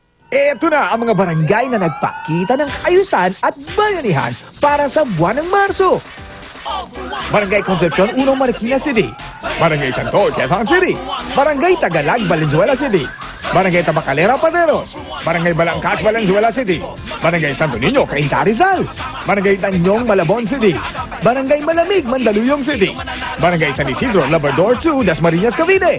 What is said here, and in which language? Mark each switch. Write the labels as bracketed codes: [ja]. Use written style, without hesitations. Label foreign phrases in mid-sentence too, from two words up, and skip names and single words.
[tl] Eto na ang mga barangay na nagpakita ng kaayusan at bayanihan para sa buwan ng Marso. Barangay Concepcion, Unong Marikina City. Barangay Santo, Quezon City. Barangay Tagalag, Valenzuela City. Barangay Tabacalera, Paneros. Barangay Balangkas, Valenzuela City. Barangay Santo Niño, Cainta, Rizal. Barangay Tanyong, Malabon City. Barangay Malamig, Mandaluyong City. Barangay San Isidro, Labrador 2, Dasmariñas, Cavite.